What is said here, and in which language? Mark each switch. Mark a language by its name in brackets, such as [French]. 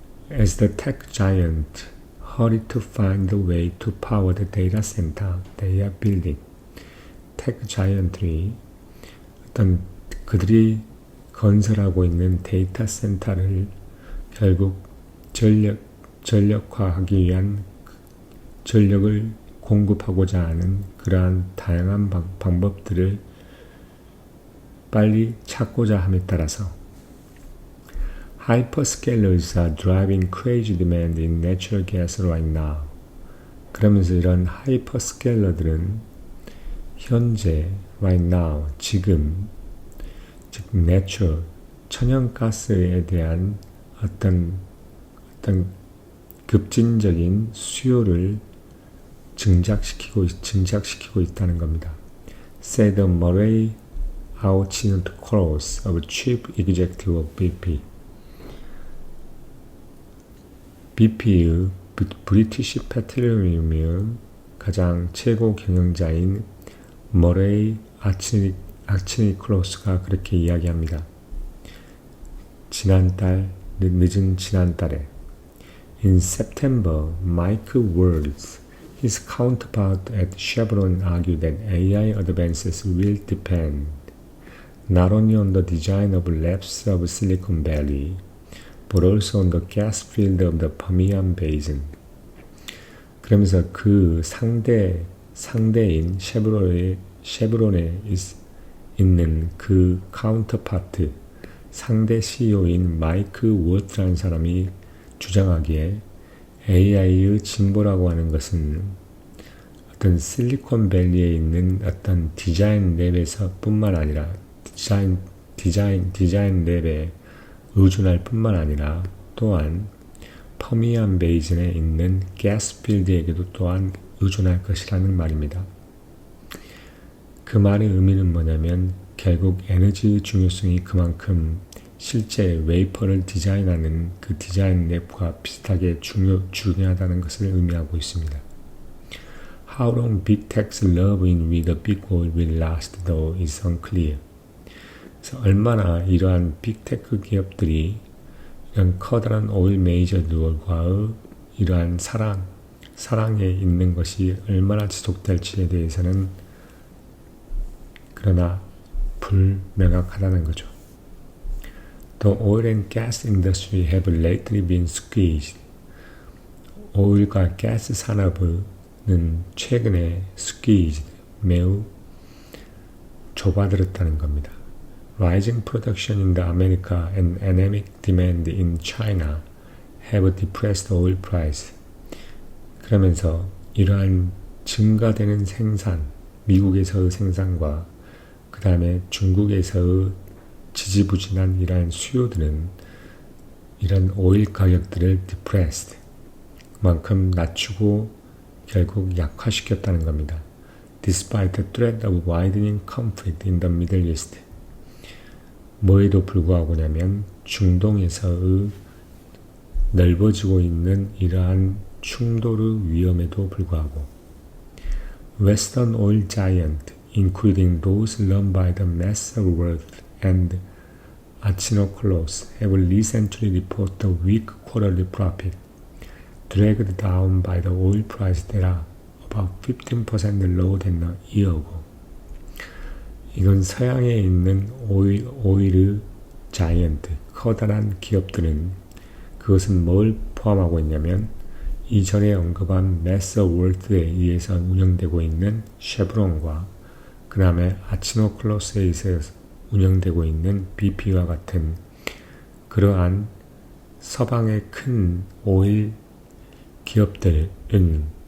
[English] As the tech giant hurry to find a way to power the data center they are building. [Korean] tech giant들이 그들이 건설하고 있는 데이터 센터를 결국 전력화하기 위한 전력을 공급하고자 하는 그러한 다양한 방법들을 빨리 찾고자 함에 따라서 [English] Hyperscalers are driving crazy demand in natural gas right now. [Korean] 그러면서 이런 하이퍼스케일러들은 현재 [English] right now [Korean] 지금 즉 내추럴 천연가스에 대한 어떤 급진적인 수요를 증작시키고 있다는 겁니다. [English] said Murray Auchincloss, of chief executive of BP. [Korean] BP의 브리티시 페트로리움의 가장 최고 경영자인 머레이 아치니클로스가 그렇게 이야기합니다. 늦은 지난달에 [English] In September, Mike Wirtz, his counterpart at Chevron, argued that AI advances will depend not only on the design of labs of Silicon Valley, but also on the gas field of the Permian Basin. [Korean] 그러면서 그 상대인 쉐브론에 있는 그 카운터파트 상대 CEO인 마이크 워트라는 사람이 주장하기에 AI의 진보라고 하는 것은 어떤 실리콘밸리에 있는 어떤 디자인 랩에서 뿐만 아니라 디자인 랩에 의존할 뿐만 아니라 또한 퍼미안 베이즌에 있는 가스 필드에게도 또한 의존할 것이라는 말입니다. 그 말의 의미는 뭐냐면 결국 에너지의 중요성이 그만큼 실제 웨이퍼를 디자인하는 그 디자인 랩과 비슷하게 중요하다는 것을 의미하고 있습니다. [English] How long big tech's love-in with the big oil will last, though, is unclear. [Korean] 그래서 얼마나 이러한 빅테크 기업들이 이런 커다란 오일 메이저들과의 이러한 사랑에 있는 것이 얼마나 지속될지에 대해서는 그러나 불명확하다는 거죠. [English] The oil and gas industry have lately been squeezed. [Korean] 오일과 가스 산업은 최근에 squeezed, 매우 좁아들었다는 겁니다. [English] Rising production in the America and anemic demand in China have depressed oil price. [Korean] 그러면서 이러한 증가되는 생산, 미국에서의 생산과 그 다음에 중국에서의 지지부진한 이러한 수요들은 이런 오일 가격들을 depressed, 그만큼 낮추고 결국 약화시켰다는 겁니다. [English] Despite the threat of widening conflict in the Middle East. [Korean] 뭐에도 불구하고냐면 중동에서의 넓어지고 있는 이러한 충돌의 위험에도 불구하고 [English] Western oil giant, including those run by the Messerworth and Achinoclos, have recently reported a weak quarterly profit, dragged down by the oil price that are about 15% lower than a year ago. [Korean] 이건 서양에 있는 오일 자이언트, 커다란 기업들은 그것은 뭘 포함하고 있냐면 이전에 언급한 매서월드에 의해서 운영되고 있는 쉐브론과 그 다음에 아치노클로스에 의해서 운영되고 있는 BP와 같은 그러한 서방의 큰 오일 기업들은